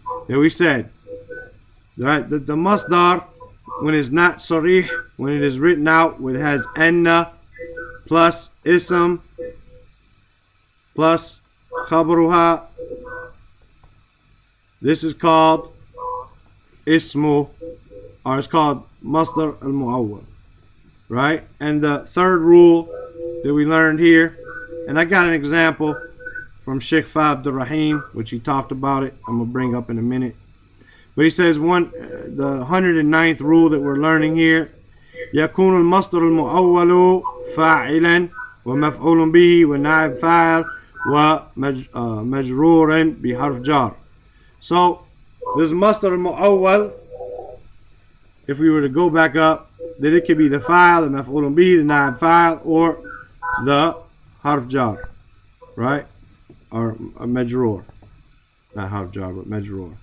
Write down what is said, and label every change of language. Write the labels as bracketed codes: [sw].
[en] That we said, right, that the masdar, when it's not sarih, when it is written out, when it has anna plus ism plus khabruha, this is called ismu, or it's called masdar al-mu'awwal, right? And the third rule that we learned here, and I got an example from Sheikh Abdul Rahim, which he talked about it, I'm going to bring up in a minute. But he says the 109th rule that we're learning here, [ar] يكون المصدر المؤول فاعلا ومفعول به ونائب فاعل ومجرورا بحرف جار. [en] So this masdar al-mu'awwal, if we were to go back up, that it could be the fa'il, the maf'ulun bihi, the na'ib fa'il, or the harf jar, right? Or a majrur. Not harf jar, but majrur.